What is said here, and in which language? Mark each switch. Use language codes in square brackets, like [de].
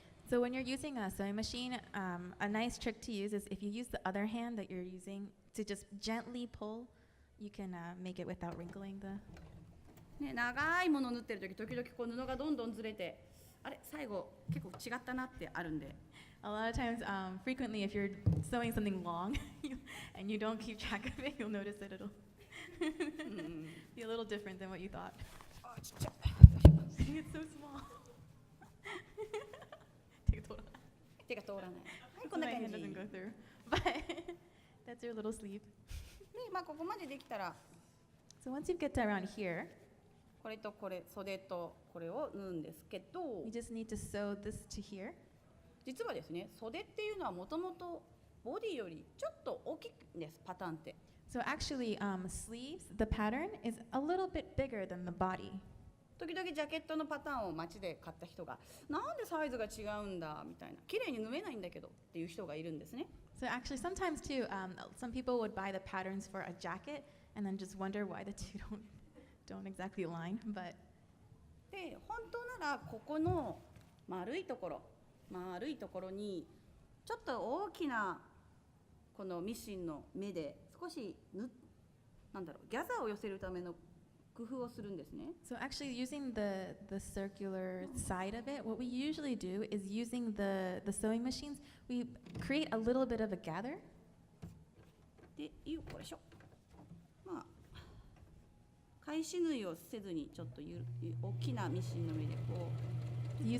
[en] So when you're using a sewing machine, a nice trick to use is if you use the other hand that you're using to just gently pull, you can make it without wrinkling the... [ja] ね、長いものを縫ってるとき、時々こう布がどんどんずれて、あれ最後結構違ったなってあるんで。 [en] A lot of times, frequently, if you're sewing something long and you don't keep track of it, you'll notice that it'll be a little different than what you thought. It's so small. [ja] 手が通らない。はい、こんな感じ。 [en] My hand doesn't go through, but that's your little sleeve. [ja] で、まあここまでできたら、 [en] So once you get to around here, [ja] これとこれ、袖とこれを縫うんですけど、 [en] you just need to sew this to here. [ja] 実はですね、袖っていうのはもともとボディよりちょっと大きいんです、パターンって。 [en] So actually, sleeves, the pattern is a little bit bigger than the body. [ja] 時々ジャケットのパターンを街で買った人が、なんでサイズが違うんだみたいな、綺麗に縫えないんだけどっていう人がいるんですね。 [en] So actually, sometimes too, some people would buy the patterns for a jacket and then just wonder why the two don't don't exactly align, but [ja] で本当ならここの丸いところにちょっと大きなこのミシンの目で少しなんだろう、ギャザーを寄せるための工夫をするんですね。 [en] so actually using the circular side of it, what we usually do is using the sewing machines, we create a little bit of a gather. [ja] で、これしょ。まあ返し縫いをせずにちょっと大きなミシンの目でこう。